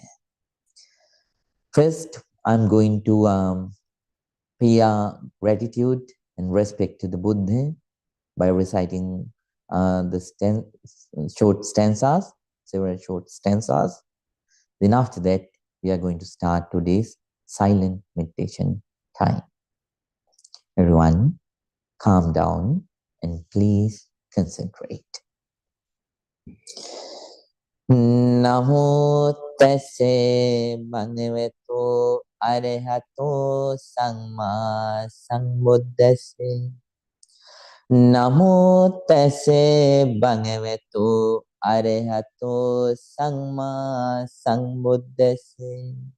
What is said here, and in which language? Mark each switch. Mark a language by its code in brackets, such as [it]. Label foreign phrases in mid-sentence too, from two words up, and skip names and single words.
[en] First, I'm going to pay gratitude and respect to the Buddha by reciting short stanzas, several short stanzas. Then after that, we are going to start today's silent meditation time. Everyone, calm down and please concentrate. [pi] Namo tassa bhagavato arahato samma sambuddhassa. Namo tassa bhagavato arahato samma sambuddhassa.